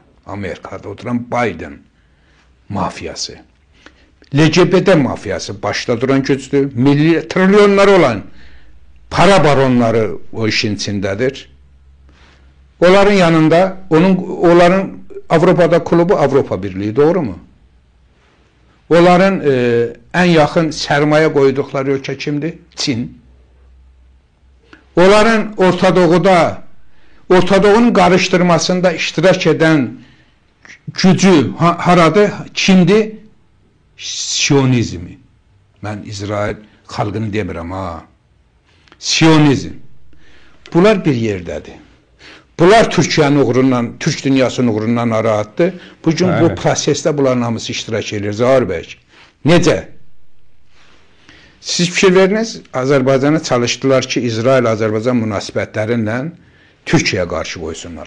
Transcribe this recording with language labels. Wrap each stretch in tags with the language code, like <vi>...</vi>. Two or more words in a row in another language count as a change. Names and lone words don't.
<az>Amerikada oturan Biden mafiyası. LGBT mafiyası başda duran gücdür. Trilyonları olan para baronları o işin içindədir.</az> <tr>Onların yanında, onların Avrupa'da klubu Avropa Birliği, doğru mu? Onların en yakın sermaye koydukları ülke kimdi? Çin. Onların Orta Doğu'nun karıştırmasında iştirak eden</tr> <az>gücü haradı?</az> <tr>Kimdi? Siyonizmi.</tr> <az>Ben İsrail xalqını demirəm ha. Siyonizm. Bunlar bir yerdədir. Bunlar Türkiyənin uğrundan, Türk dünyasının uğrundan narahatdır. Bugün bu prosesdə bunların hamısı iştirak edir, Zahir bəy. Necə? Siz fikir veriniz, Azərbaycana çalışdılar ki, İsrail-Azərbaycan münasibətlərindən Türkiyəyə qarşı qoysunlar.</az>